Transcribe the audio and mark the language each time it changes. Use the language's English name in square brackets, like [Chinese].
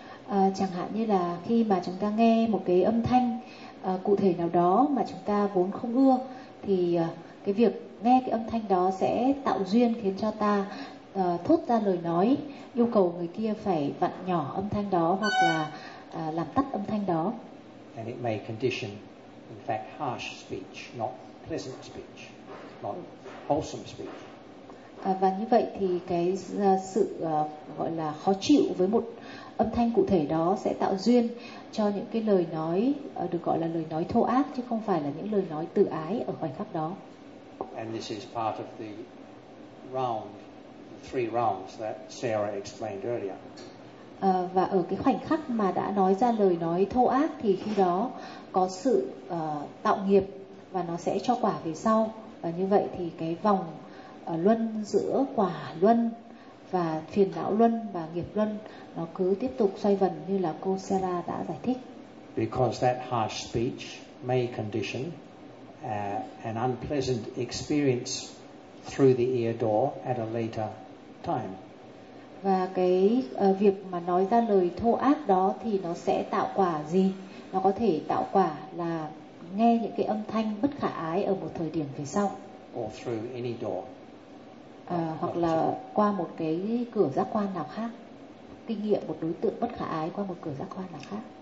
[Vietnamese] Chẳng hạn như là khi mà chúng ta nghe một cái âm thanh cụ thể nào đó mà chúng ta vốn không ưa thì cái việc nghe cái âm thanh đó sẽ tạo duyên khiến cho ta thốt ra lời nói, yêu cầu người kia phải vặn nhỏ âm thanh đó hoặc là làm tắt âm thanh đó. [English] And it may condition, in fact, harsh speech, not pleasant speech, not wholesome speech. [Vietnamese] Và như vậy thì cái sự gọi là khó chịu với một âm thanh cụ thể đó sẽ tạo duyên cho những cái lời nói được gọi là lời nói thô ác chứ không phải là những lời nói tự ái ở khoảnh khắc đó. [English] And this is part of the round, three rounds that Sarah explained earlier. [Vietnamese] Và ở cái khoảnh khắc mà đã nói ra lời nói thô ác thì khi đó có sự tạo nghiệp và nó sẽ cho quả về sau. Và như vậy thì cái vòng luân giữa quả luân và phiền não luân và nghiệp luân nó cứ tiếp tục xoay vần như là cô Sarah đã giải thích. [English] Because that harsh speech may condition an unpleasant experience through the ear door at a later time. [Vietnamese] Và cái việc mà nói ra lời thô ác đó thì nó sẽ tạo quả gì? Nó có thể tạo quả là nghe những cái âm thanh bất khả ái ở một thời điểm về sau. [English] Or through any door. [Vietnamese] Hoặc là qua một cái cửa giác quan nào khác. Kinh nghiệm một đối tượng bất khả ái qua một cửa giác quan nào khác.